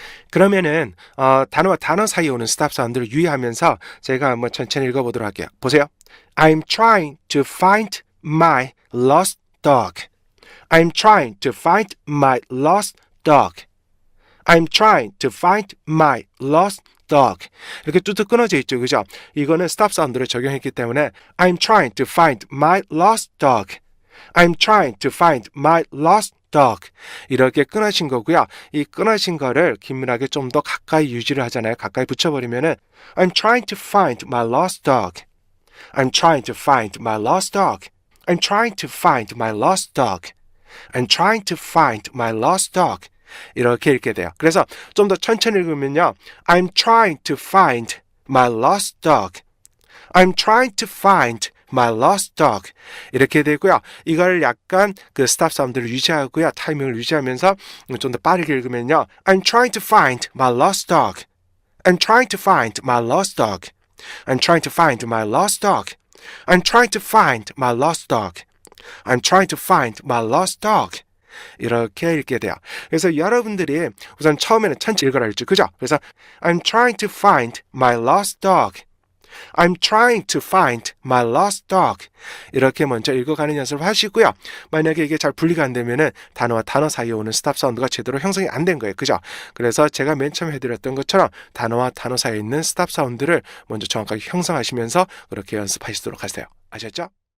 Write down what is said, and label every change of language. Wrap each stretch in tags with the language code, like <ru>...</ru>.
<ko>그러면은 단어와 단어 사이에 오는 스탑 사운드를 유의하면서 제가 한번 천천히 읽어보도록 할게요. 보세요.</ko> <en>I'm trying to find my lost dog. I'm trying to find my lost dog. I'm trying to find my lost dog.</en> <ko>이렇게 뚜둑 끊어져 있죠. 그죠? 이거는 스탑 사운드를 적용했기 때문에</ko> <en>I'm trying to find my lost dog. I'm trying to find my lost dog.</en> <ko>이렇게 끊어진 거고요. 이 끊어진 거를 긴밀하게 좀 더 가까이 유지를 하잖아요. 가까이 붙여버리면은</ko> <en>I'm trying to find my lost dog. I'm trying to find my lost dog. I'm trying to find my lost dog. I'm trying to find my lost dog.</en> <ko>이렇게 읽게 돼요. 그래서 좀 더 천천히 읽으면요.</ko> <en>I'm trying to find my lost dog. I'm trying to find my lost dog.</en> <ko>이렇게 되고요. 이걸 약간 그 스탑 사운드를 유지하고요. 타이밍을 유지하면서 좀 더 빠르게 읽으면요.</ko> <en>I'm trying to find my lost dog. I'm trying to find my lost dog. I'm trying to find my lost dog. I'm trying to find my lost dog. I'm trying to find my lost dog.</en> <ko>이렇게 읽게 돼요. 그래서 여러분들이 우선 처음에는 천천히 읽어라 했죠. 그죠? 그래서</ko> <en>I'm trying to find my lost dog. I'm trying to find my lost dog.</en> <ko>이렇게 먼저 읽어가는 연습을 하시고요. 만약에 이게 잘 분리가 안 되면은 단어와 단어 사이에 오는 스탑 사운드가 제대로 형성이 안 된 거예요. 그죠? 그래서 제가 맨 처음 해드렸던 것처럼 단어와 단어 사이에 있는 스탑 사운드를 먼저 정확하게 형성하시면서 그렇게 연습하시도록 하세요. 아셨죠?</ko>